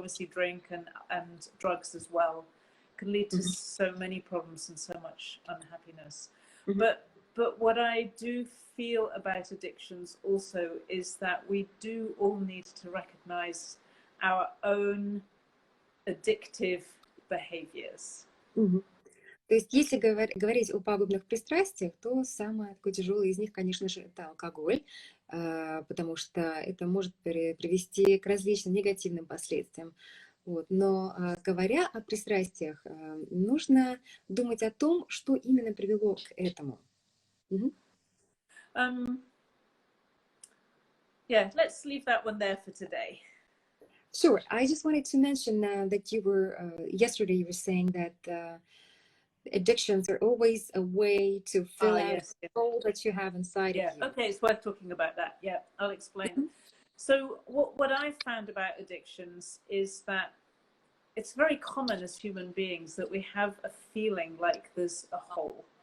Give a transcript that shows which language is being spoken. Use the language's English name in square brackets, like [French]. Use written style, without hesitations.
[English] Obviously, drink and drugs as well can lead to so many problems and so much unhappiness. But what I do feel about addictions also is that we do all need to recognize our own addictive behaviors. [Russian] То есть, если говорить о пагубных пристрастиях, то самое такое тяжелое из них, конечно же, это алкоголь, потому что это может привести к различным негативным последствиям. Вот. Но говоря о пристрастиях, нужно думать о том, что именно привело к этому. [English] Yeah, let's leave that one there for today. Sure. I just wanted to mention that you were, yesterday you were saying that addictions are always a way to fill out the hole that you have inside of you. Okay, it's worth talking about that. Yeah, I'll explain. So what I've found about addictions is that it's very common as human beings that we have a feeling like there's a hole.